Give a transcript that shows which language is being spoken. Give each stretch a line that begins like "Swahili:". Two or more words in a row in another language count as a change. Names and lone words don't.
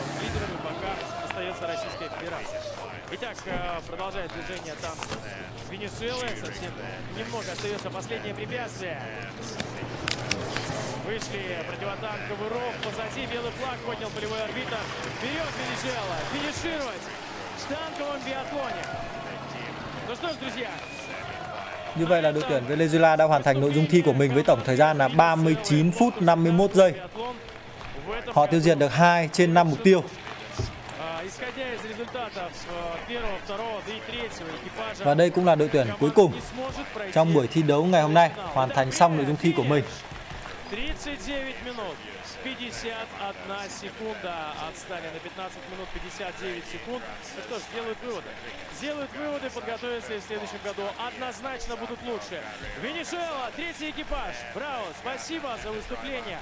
Russian: Лидерами пока остается Российская Федерация. Итак, продолжает движение там Венесуэлы. Совсем немного остается последнее препятствие. Вышли противотанковый ров. Позади белый флаг поднял полевой арбитр. Вперед, Венесуэла! Финишировать в танковом биатлоне. Ну что ж, друзья.
Vietnamese: Như vậy là đội tuyển Venezuela đã hoàn thành nội dung thi của mình với tổng thời gian là 39 phút 51 giây. Họ tiêu diệt được 2 trên 5 mục tiêu. Và đây cũng là đội tuyển cuối cùng trong buổi thi đấu ngày hôm nay hoàn thành xong nội dung thi của mình.
Russian: 51 секунда отстали на 15 минут 59 секунд. Ну что ж, делают выводы. Сделают выводы, подготовятся и в следующем году однозначно будут лучше. Венесуэла, третий экипаж. Браво, спасибо за выступление.